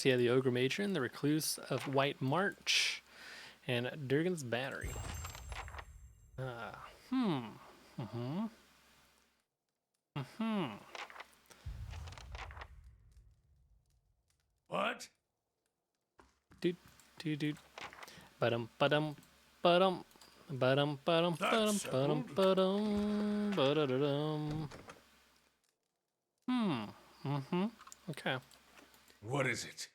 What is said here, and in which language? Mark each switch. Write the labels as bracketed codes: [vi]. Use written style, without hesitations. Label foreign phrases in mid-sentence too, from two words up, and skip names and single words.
[en] Yeah, the Ogre Matron, the Recluse of White March, and Durgan's Battery. What? Doot, doot, doot. Ba-dum, ba-dum, ba-dum. Ba-dum, ba-dum, ba-dum, That's ba-dum, settled. ba-dum, ba-da-da-dum. Okay. What is it?